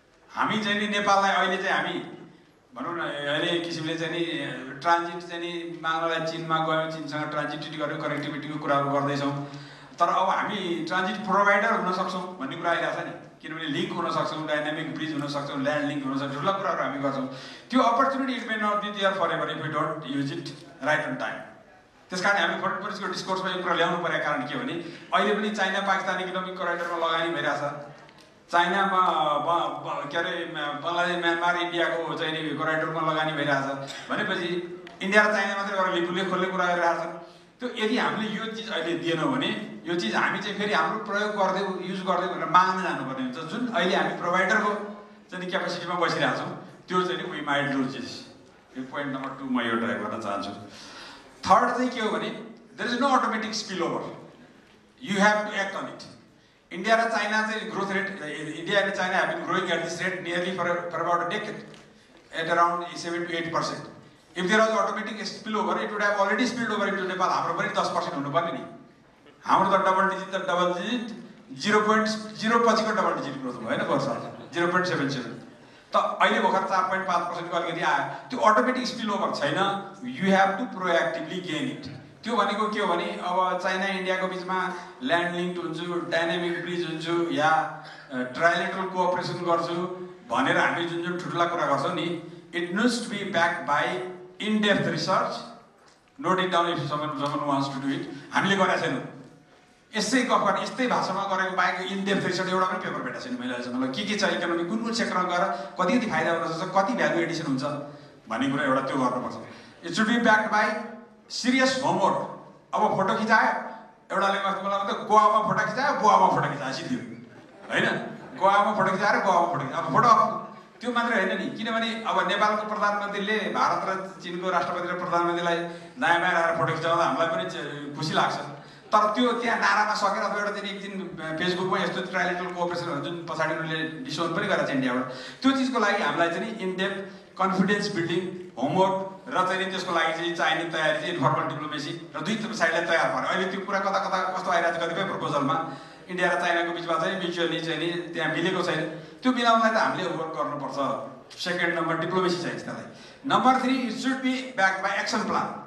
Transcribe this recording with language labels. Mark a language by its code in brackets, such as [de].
[ne] हामी चाहिँ नि नेपाललाई अहिले चाहिँ हामी भनौँ न अहिले किसिमले चाहिँ नि ट्रान्जिट चाहिँ नि माग्नलाई चिनमा गयौँ, चिनसँग ट्रान्जिट गऱ्यौँ, कनेक्टिभिटीको कुराहरू गर्दैछौँ। तर अब हामी ट्रान्जिट प्रोभाइडर हुन सक्छौँ भन्ने कुरा आइरहेको छ नि, किनभने लिङ्क हुन सक्छौँ, डाइनामिक ब्रिज हुन सक्छौँ, ल्यान्ड लिङ्क हुन सक्छ, ठुला कुराहरू हामी गर्छौँ। [en] त्यो opportunity it may not be there for ever if we don't use it right on time. [ne] त्यस कारण हामी फरेन पोलिसीको डिस्कोर्समा यो कुरा ल्याउनु परेको कारण के हो भने अहिले पनि चाइना पाकिस्तान इकोनोमिक करिडोरमा लगानी भइरहेछ। चाइनामा के अरे बङ्गलादेश म्यानमार इन्डियाको चाहिँ नि करिडोरमा लगानी भइरहेछ भनेपछि इन्डिया र चाइना मात्रै गरेर लिपुले खोल्ने कुरा गरिरहेछ। त्यो यदि हामीले यो चिज अहिले दिएनौँ भने यो चिज हामी चाहिँ फेरि हाम्रो प्रयोग गर्दै युज गर्दै भनेर माग्न जानुपर्ने हुन्छ। जुन अहिले हामी प्रोभाइडरको चाहिँ क्यापेसिटीमा बसिरहेछौँ त्यो चाहिँ [en] We might lose this. [ne] यो पोइन्ट नम्बर 2 म यो ड्राइभ गर्न चाहन्छु। [en] third [ne] चाहिँ के हो भने [en] There is no automatic spill over, you have to act on it. India र China चाहिँ growth rate, India and China have been growing at this rate nearly for about a decade at around 7 to 8%। If there was automatic spill over it would have already spilled over into Nepal. [ne] हाम्रो पनि 10% हुनुपर्ने नि। हाम्रो त double digit 0.0 पछिको double digit growth भयो होइन वर्ष 0.77। त अहिले भर्खर 4.5% अलिकति आयो। त्यो [en] automatic spill over [ne] छैन, [en] You have to proactively gain it. [ne] त्यो भनेको के हो भने अब चाइना इन्डियाको बिचमा ल्यान्ड लिङ्क हुन्छु, डाइनामिक ब्रिज हुन्छु या ट्राइलेटरल कोअपरेसन गर्छु भनेर हामी जुन जुन ठुल्ठुला कुरा गर्छौँ नि, [en] It needs to be back by in depth research. Note it down if someone wants to do it. [ne] हामीले गरेका छैनौँ यसै गफ गर्ने, यस्तै भाषामा गरेको बाहेक इन डेप्थ रिसर्च एउटा पनि पेपर भेटेको छैन मैले अहिलेसम्म। के छ इकोनोमी, कुन कुन सेक्टरमा गएर कति कति फाइदा हुन सक्छ, कति भ्यालु एडिसन हुन्छ भन्ने कुरा एउटा त्यो गर्नुपर्छ। [en] It should be backed by serious homework. [ne] अब फोटो खिचायो एउटाले मलाई त गोवामा फोटो खिचायो, गोवामा फोटो खिचायो सिद्धि होइन, गोवामा फोटो खिचाएर गोवामा फोटो खिचायो। अब फोटो त्यो मात्रै होइन नि, किनभने अब नेपालको प्रधानमन्त्रीले भारत र चिनको राष्ट्रपति र प्रधानमन्त्रीलाई दायाँ बायाँ राखेर फोटो खिचाउँदा हामीलाई पनि खुसी लाग्छ। तर त्यो त्यहाँ नारामा सकेर अब एउटा दिन एक दिन फेसबुकमा यस्तो ट्राइलेटरल कोअपरेसनहरू जुन पछाडि उनीहरूले डिसोन पनि गरेको छ इन्डियाबाट, त्यो चिजको लागि हामीलाई चाहिँ in depth confidence building homework र चाहिँ त्यसको लागि चाहिँ चाहिने तयारी चाहिँ इन्फर्मल डिप्लोमेसी र दुई साइडलाई तयार पार्यो। अहिले त्यो कुरा कता कता कस्तो आइरहेको छ कतिपय प्रपोजलमा इन्डिया र चाइनाको बिचमा चाहिँ म्युचुअली चाहिँ नि त्यहाँ मिलेको छैन। त्यो मिलाउनलाई त हामीले वर्क गर्नुपर्छ। सेकेन्ड नम्बर डिप्लोमेसी चाहिन्छ त्यसलाई। [en] Number 3 it should be back by action plan.